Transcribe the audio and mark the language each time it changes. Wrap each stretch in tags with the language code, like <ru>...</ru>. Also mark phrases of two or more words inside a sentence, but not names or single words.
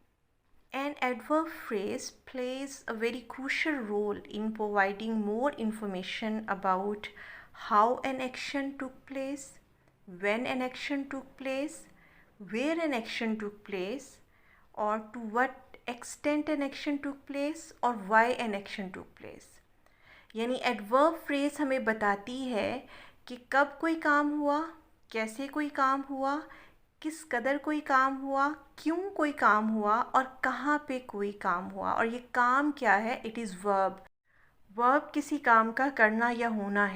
<en>An adverb phrase plays a very crucial role in providing more information about how an action took place, when an action took place, where an action took place, or to what extent an action took place or why an action took place.</en> <ur>یعنی</ur> <en>adverb phrase</en> <ur>ہمیں بتاتی ہے کہ کب کوئی کام ہوا، کیسے کوئی کام ہوا، کس قدر کوئی کام ہوا، کیوں کوئی کام ہوا اور کہاں پہ کوئی کام ہوا. اور یہ کام کیا ہے?</ur> <en>It is verb.</en> <ur>ورب کسی کام کا کرنا یا ہونا ہے.</ur>